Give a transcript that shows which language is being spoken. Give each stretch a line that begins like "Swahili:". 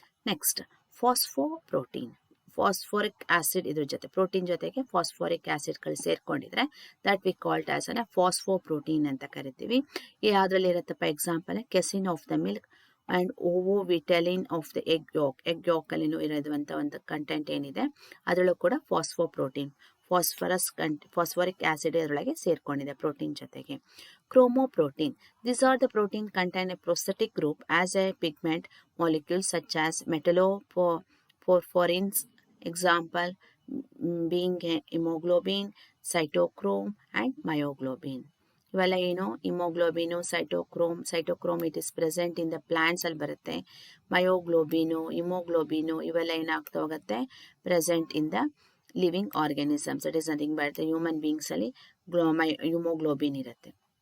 Kannada: Next ಫಾಸ್ಫೋಪ್ರೋಟೀನ್, phosphoric acid ಇದ್ರ ಜೊತೆ protein ಜೊತೆಗೆ phosphoric ಆಸಿಡ್ಗಳು ಸೇರ್ಕೊಂಡಿದ್ರೆ
English: that we called as
Kannada: ಅನ್ನ ಫಾಸ್ಫೋಪ್ರೋಟೀನ್ ಅಂತ ಕರಿತೀವಿ. ಯಾವುದ್ರಲ್ಲಿ ಇರುತ್ತಪ್ಪ example
English: casein of the milk and ovovitellin of the egg yolk
Kannada: ಅಲ್ಲಿನೂ ಇರೋದಂಥ ಒಂದು ಕಂಟೆಂಟ್ ಏನಿದೆ ಅದರಲ್ಲೂ ಕೂಡ ಫಾಸ್ಫೋಪ್ರೋಟೀನ್ ಫಾಸ್ಫರಿಕ್ ಆಸಿಡ್ ಅದರೊಳಗೆ ಸೇರ್ಕೊಂಡಿದೆ ಪ್ರೋಟೀನ್ ಜೊತೆಗೆ.
English: Chromoprotein, these are the protein contain a prosthetic group as a pigment molecules such as metalloporphyrins, example being hemoglobin, cytochrome and myoglobin.
Kannada: ಇವೆಲ್ಲ ಏನು ಹಿಮೋಗ್ಲೋಬಿನು ಸೈಟೋಕ್ರೋಮ್
English: it is present in the plants
Kannada: ಅಲ್ಲಿ ಬರುತ್ತೆ. ಮಯೋಗ್ಲೋಬಿನು ಹಿಮೋಗ್ಲೋಬಿನು ಇವೆಲ್ಲ ಏನಾಗ್ತಾ ಹೋಗುತ್ತೆ
English: Present in the living organisms. It is nothing but the human ಬೀಯಿಂಗ್ಸಲ್ಲಿ hemoglobin ಇರುತ್ತೆ.